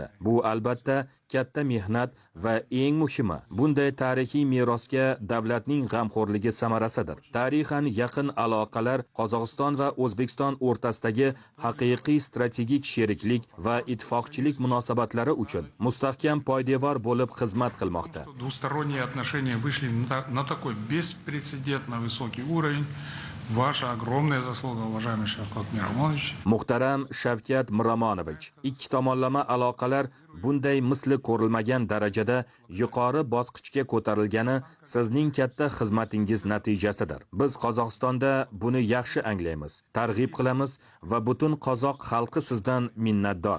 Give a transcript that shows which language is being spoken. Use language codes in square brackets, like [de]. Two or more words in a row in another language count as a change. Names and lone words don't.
[uz] Bu albatta katta mehnat va eng muhimi, bunday tarixiy merosga davlatning g'amxo'rligi samarasidir. Tarixan yaqin aloqalar Qozog'iston va O'zbekiston o'rtasidagi haqiqiy strategik sheriklik va ittifoqchilik munosabatlari uchun mustahkam poydevor bo'lib xizmat qilmoqda. [ru] Двусторонние отношения вышли на такой беспрецедентно высокий уровень. Ваша огромная заслуга, уважаемый Шавкат Миромонович. [uz] Muhtaram Shavkat Miromonovich, ikki tomonlama aloqalar bunday misli ko'rilmagan darajada yuqori bosqichga ko'tarilgani sizning katta xizmatingiz natijasidir. Biz Qozog'istonda buni yaxshi anglaymiz, targ'ib qilamiz va butun qozoq xalqi sizdan minnatdor.